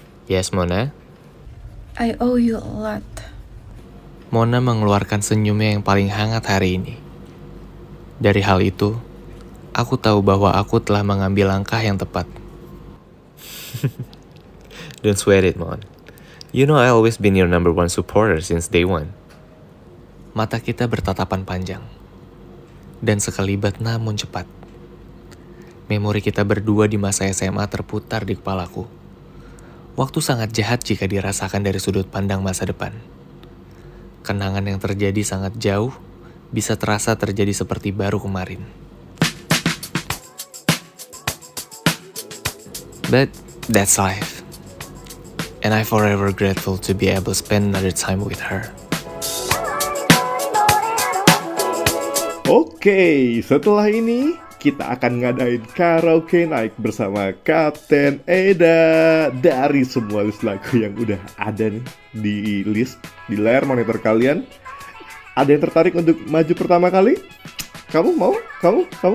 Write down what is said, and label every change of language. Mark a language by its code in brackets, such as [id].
[en] Yes, Mona? I owe you a lot. [id] Mona mengeluarkan senyumnya yang paling hangat hari ini. Dari hal itu, aku tahu bahwa aku telah mengambil langkah yang tepat. [en] Don't sweat it, Mon. You know I always been your number one supporter since day one. [id] Mata kita bertatapan panjang. Dan sekelibat namun cepat. Memori kita berdua di masa SMA terputar di kepalaku. Waktu sangat jahat jika dirasakan dari sudut pandang masa depan. Kenangan yang terjadi sangat jauh, bisa terasa terjadi seperti baru kemarin. [en] But that's life. And I forever grateful to be able to spend another time with her. [id] Oke, setelah ini kita akan ngadain karaoke night bersama Kapten Eda. Dari semua list lagu yang udah ada nih di list di layar monitor kalian, ada yang tertarik untuk maju pertama kali? Kamu mau? Kamu?